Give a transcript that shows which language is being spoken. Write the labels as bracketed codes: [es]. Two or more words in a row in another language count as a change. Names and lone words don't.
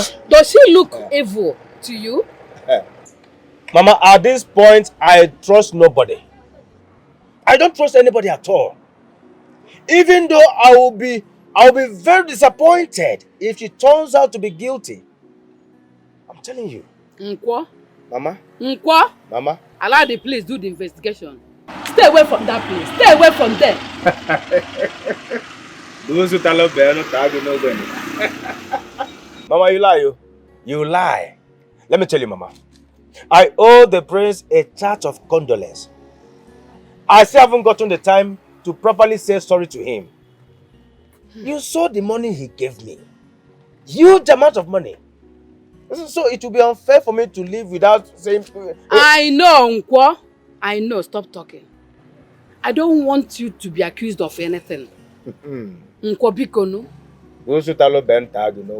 [en] Does she look evil to you? Mama, at this point, I trust nobody. I don't trust anybody at all. Even though I will be very disappointed if she turns out to be guilty. I'm telling you. Nkwo? Mama? Nkwo? Mama? Allow the police do the investigation. Stay away from that place. Stay away from there. Mama, you lie. You lie. Let me tell you, Mama. I owe the prince a charge of condolence. I still haven't gotten the time to properly say sorry to him. You saw the money he gave me. Huge amount of money. So it will be unfair for me to live without saying... I know, Nkwo. I know. Stop talking. I don't want you to be accused of anything. [ig] Nkwo biko no?